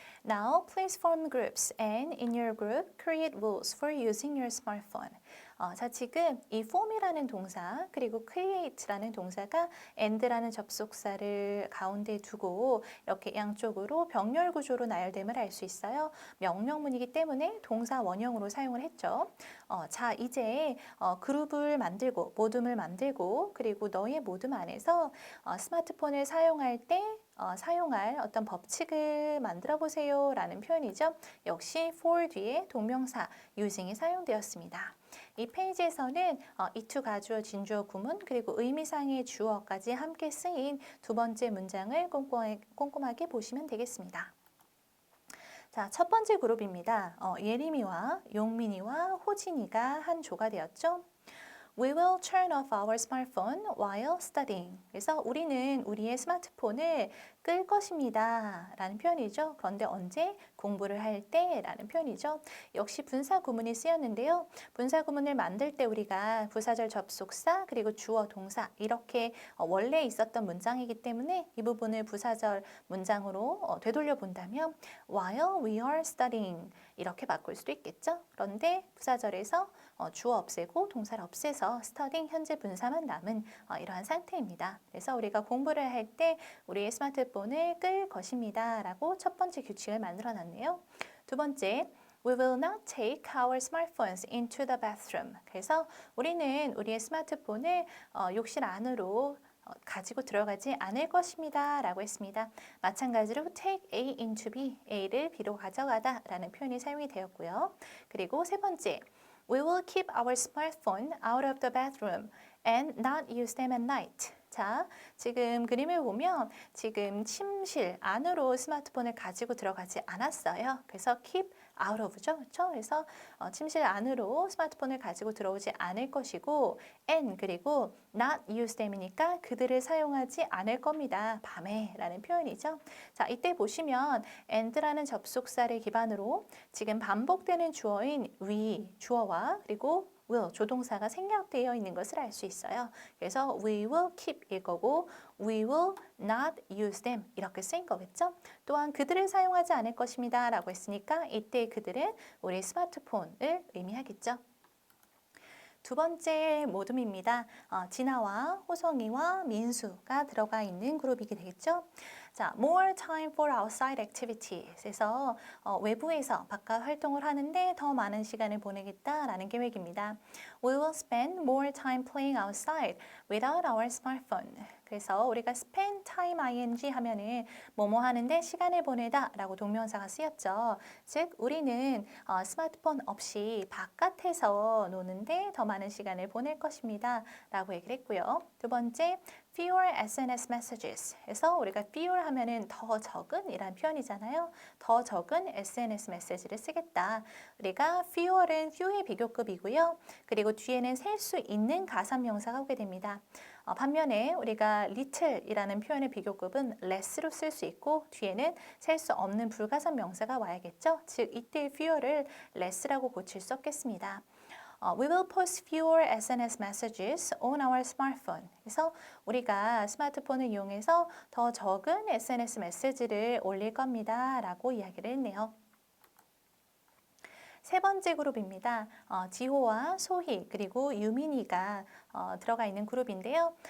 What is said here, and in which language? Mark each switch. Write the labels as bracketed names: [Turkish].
[English] Now, please form groups and in your group, create rules for using your smartphone. [Korean] 자, 지금 이 form이라는 동사 그리고 create라는 동사가 and라는 접속사를 가운데 두고 이렇게 양쪽으로 병렬 구조로 나열됨을 알 수 있어요. 명령문이기 때문에 동사 원형으로 사용을 했죠. 자, 이제 그룹을 만들고 모둠을 만들고 그리고 너의 모둠 안에서 스마트폰을 사용할 때 사용할 어떤 법칙을 만들어 보세요 라는 표현이죠. 역시 for 뒤에 동명사 using이 사용되었습니다. 이 페이지에서는 이 to 가주어 진주어 구문 그리고 의미상의 주어까지 함께 쓰인 두 번째 문장을 꼼꼼하게 보시면 되겠습니다. 자, 첫 번째 그룹입니다. 예림이와 용민이와 호진이가 한 조가 되었죠. [English] We will turn off our smartphone while studying. [Korean] 그래서 우리는 우리의 스마트폰을 끌 것입니다 라는 표현이죠. 그런데 언제? 공부를 할 때 라는 표현이죠. 역시 분사 구문이 쓰였는데요. 분사 구문을 만들 때 우리가 부사절 접속사 그리고 주어 동사 이렇게 원래 있었던 문장이기 때문에 이 부분을 부사절 문장으로 되돌려 본다면 [English] while we are studying [Korean] 이렇게 바꿀 수도 있겠죠. 그런데 부사절에서 주어 없애고 동사를 없애서 studying 현재 분사만 남은 이러한 상태입니다. 그래서 우리가 공부를 할 때 우리의 스마트폰을 끌 것입니다 라고 첫 번째 규칙을 만들어 놨네요. 두 번째, [English] We will not take our smartphones into the bathroom. [Korean] 그래서 우리는 우리의 스마트폰을 욕실 안으로 가지고 들어가지 않을 것입니다 라고 했습니다. 마찬가지로 take A into B, A를 B로 가져가다 라는 표현이 사용이 되었고요. 그리고 세 번째, [English] We will keep our smartphone out of the bathroom and not use them at night. [Korean] 자, 지금 그림을 보면 지금 침실 안으로 스마트폰을 가지고 들어가지 않았어요. 그래서 keep out of죠. 그렇죠? 그래서 침실 안으로 스마트폰을 가지고 들어오지 않을 것이고 and 그리고 not use them이니까 그들을 사용하지 않을 겁니다. 밤에 라는 표현이죠. 자, 이때 보시면 and라는 접속사를 기반으로 지금 반복되는 주어인 we, 주어와 그리고 will, 조동사가 생략되어 있는 것을 알 수 있어요. 그래서 [English] we will keep [Korean] 일 거고 [English] we will not use them [Korean] 이렇게 쓰인 거겠죠. 또한 그들을 사용하지 않을 것입니다 라고 했으니까 이때 그들은 우리 스마트폰을 의미하겠죠. 두 번째 모둠입니다. 진아와 호성이와 민수가 들어가 있는 그룹이게 되겠죠. 자, [English] more time for outside activities. [Korean] 그래서 외부에서 바깥 활동을 하는데 더 많은 시간을 보내겠다라는 계획입니다. [English] We will spend more time playing outside without our smartphone. [Korean] 그래서 우리가 spend time ing 하면은 뭐뭐 하는데 시간을 보내다 라고 동명사가 쓰였죠. 즉 우리는 스마트폰 없이 바깥에서 노는데 더 많은 시간을 보낼 것입니다 라고 얘기를 했고요. 두 번째, [English] fewer SNS messages. [Korean] 그래서 우리가 fewer 하면은 더 적은 이란 표현이잖아요. 더 적은 SNS 메시지를 쓰겠다. 우리가 fewer은 few의 비교급이고요. 그리고 뒤에는 셀 수 있는 가산명사가 오게 됩니다. 반면에 우리가 little이라는 표현의 비교급은 less로 쓸 수 있고 뒤에는 셀 수 없는 불가산 명사가 와야겠죠. 즉 이때 fewer를 less라고 고칠 수 없겠습니다. [English] We will post fewer SNS messages on our smartphone. [Korean] 그래서 우리가 스마트폰을 이용해서 더 적은 SNS 메시지를 올릴 겁니다 라고 이야기를 했네요. 세 번째 그룹입니다. 지호와 소희 그리고 유민이가 들어가 있는 그룹인데요.